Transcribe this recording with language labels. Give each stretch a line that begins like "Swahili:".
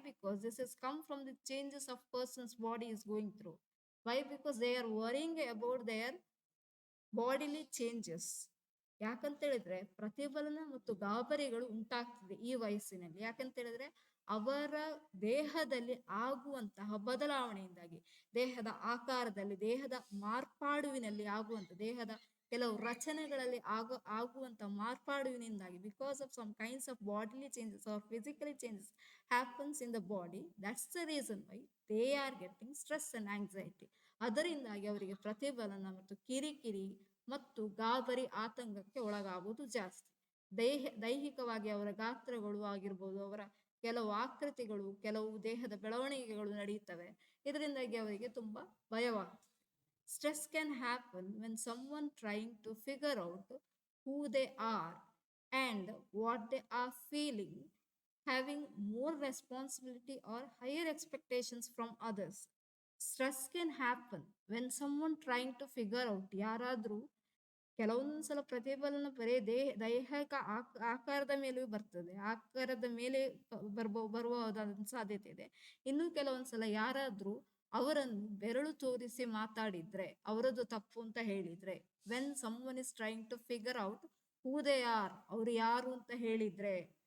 English: Because this has come from the changes of person's body is going through. Why? Because they are worrying about their bodily changes.
Kannada: ಯಾಕಂತ ಹೇಳಿದ್ರೆ ಪ್ರತಿಫಲನ ಮತ್ತು ಗಾಬರಿಗಳು ಉಂಟಾಗ್ತದೆ ಈ ವಯಸ್ಸಿನಲ್ಲಿ. ಯಾಕಂತ ಹೇಳಿದ್ರೆ ಅವರ ದೇಹದಲ್ಲಿ ಆಗುವಂತಹ ಬದಲಾವಣೆಯಿಂದಾಗಿ, ದೇಹದ ಆಕಾರದಲ್ಲಿ, ದೇಹದ ಮಾರ್ಪಾಡುವಿನಲ್ಲಿ ಆಗುವಂತ, ದೇಹದ ಕೆಲವು ರಚನೆಗಳಲ್ಲಿ ಆಗುವಂತ ಮಾರ್ಪಾಡುವಿನಿಂದಾಗಿ,
English: Because of some kinds of bodily changes or physically changes happens in the body, that's the reason why they are getting stress and anxiety.
Kannada: ಅದರಿಂದಾಗಿ ಅವರಿಗೆ ಪ್ರತಿಫಲನ ಮತ್ತು ಕಿರಿಕಿರಿ ಮತ್ತು ಗಾಬರಿ ಆತಂಕಕ್ಕೆ ಒಳಗಾಗುವುದು ಜಾಸ್ತಿ. ದೈಹಿಕವಾಗಿ ಅವರ ಗಾತ್ರಗಳು ಆಗಿರ್ಬೋದು, ಅವರ ಕೆಲವು ಆಕೃತಿಗಳು, ಕೆಲವು ದೇಹದ ಬೆಳವಣಿಗೆಗಳು ನಡೆಯುತ್ತವೆ. ಇದರಿಂದಾಗಿ ಅವರಿಗೆ ತುಂಬಾ ಭಯವಾಗ್ತದೆ.
English: Stress can happen when someone trying to figure out who they are and what they are feeling, having more responsibility or higher expectations from others. Stress can happen when someone trying to figure out,
Kannada: ಯಾರಾದ್ರೂ ಕೆಲವೊಂದ್ಸಲ ಪ್ರತಿಫಲನ ಬರೇ ದೈಹಿಕ ಆಕಾರದ ಮೇಲೂ ಬರ್ತದೆ, ಆಕಾರದ ಮೇಲೆ ಬರುವುದಾದ ಸಾಧ್ಯತೆ ಇದೆ. ಇನ್ನು ಕೆಲವೊಂದ್ಸಲ ಯಾರಾದ್ರೂ ಅವರನ್ನು ಬೆರಳು ತೋರಿಸಿ ಮಾತಾಡಿದ್ರೆ, ಅವರದ್ದು ತಪ್ಪು ಅಂತ ಹೇಳಿದ್ರೆ,
English: when someone is trying to figure out who they are,
Kannada: ಅವ್ರು ಯಾರು ಅಂತ ಹೇಳಿದ್ರೆ,